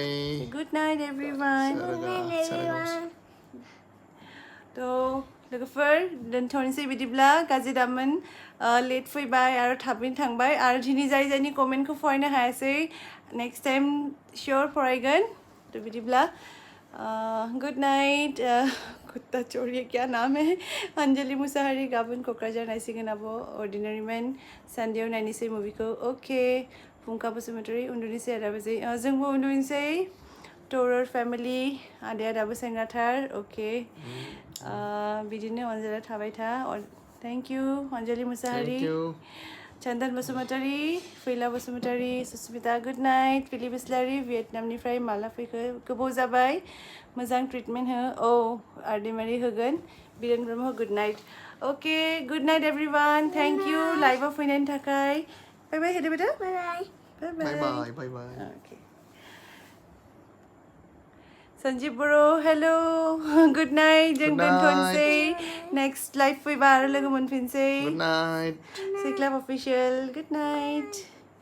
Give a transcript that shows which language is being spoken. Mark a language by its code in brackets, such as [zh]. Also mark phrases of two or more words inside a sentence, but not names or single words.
[en] good night everyone [brx] थ' लोगोफोर दोनथ'नोसै बिदिब्ला गाज्रि दामोन लेट फैबाय आरो थाबैनो थांबाय आरो दिनै जाय जायनि कमेन्टखौ फरायनो हायासै [en] next time sure [brx] फरायगोन थ' बिदिब्ला [en] good night [brx] कुत्ता चोर [hi] क्या नाम है [brx] अंजलि मुसाहारी गाबोन क'क्राझार नायसिगोन आब' अर्डिनारि मेन सानदेयाव नायनोसै मुभिखौ अके फुंखा बसुमतारी उन्दुनोसै आदा बाजै जोंबो उन्दुनोसै टरर फेमिलि आदाया दाबो सेंग्राथार अके बिदिनो अनजाला थाबाय था [en] thank you [brx] अंजलि मुसाहारी चंदन बसुमतारी फैला बसुमतारी सुस्मिता [en] good night [brx] फिलिप इस्लारि भियेटनामनिफ्राय माला फैखो गोबाव जाबाय मोजां ट्रिटमेन्ट हो औ आर्डिमारि होगोन बिरेन ब्रह्म [en] good night okay good night everyone thank you [brx] लाइभआव फैनायनि थाखाय [en] bye bye [brx] होदो बेटा [en] bye bye okay [brx] संजीव बरो [en] hello good night [brx] जों दोनथ'नोसै [en] next live [brx] फैबा आरो लोगो मोनफिनसै [en] good night [brx] सिक्लाब [en] official good night